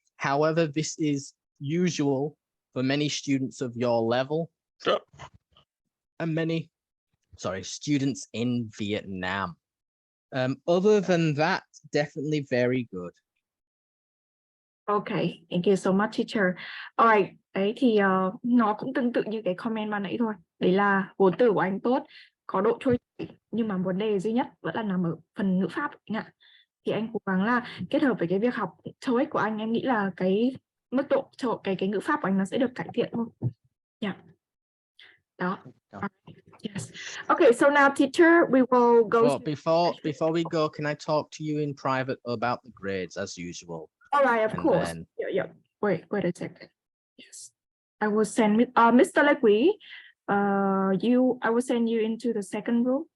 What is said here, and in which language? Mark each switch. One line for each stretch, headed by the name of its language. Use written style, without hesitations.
English: However, this is usual for many students of your level and many, students in Vietnam. Other than that, definitely very good. Okay, thank you so much teacher.
Vietnamese: Alright, đấy thì nó cũng tương tự như cái comment ban nãy thôi. Đấy là vốn từ của anh tốt, có độ trôi chảy, nhưng mà vấn đề duy nhất vẫn là nằm ở phần ngữ pháp anh ạ. Thì anh cố gắng là kết hợp với cái việc học TOEIC của anh, em nghĩ là cái mức độ cái ngữ pháp của anh nó sẽ được cải thiện thôi. Yeah. Đó. Yes.
English: Okay, so now teacher, we will go. Well, before we go, can I talk to you in private about the grades as usual? All right, of And course. then- Yeah. Wait a second. Yes. I will send Mr. Lê Quý, I will send you into the second room.